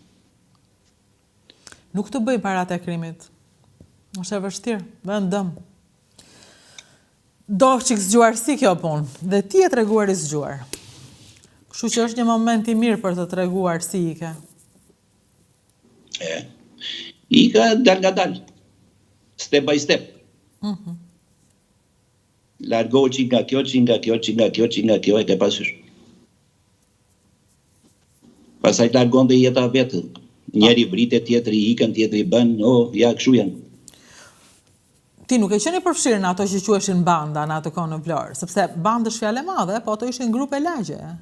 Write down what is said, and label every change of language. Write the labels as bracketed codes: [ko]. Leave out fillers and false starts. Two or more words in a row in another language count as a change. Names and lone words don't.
[sq] Nuk të bëj parat e krimit. Është e vështirë, dhe në dëm. Do që zgjuarsi kjo punë, dhe ti e treguar i zgjuar. Kështu që është një moment i mirë për të treguar si ike. Ika dal nga dal. [en] Step by step. [sq] Largohu që nga kjo, e ke pasysh. Pasaj largon dhe jeta vetë. Njeri vritet, tjetëri ikën, tjetëri bën, ja, këshu janë. Ti nuk e qeni përfshirë në ato që queshin banda në ato kohë në Vlorë, sepse bandë është fjale madhe, po ato ishin grupe lagje.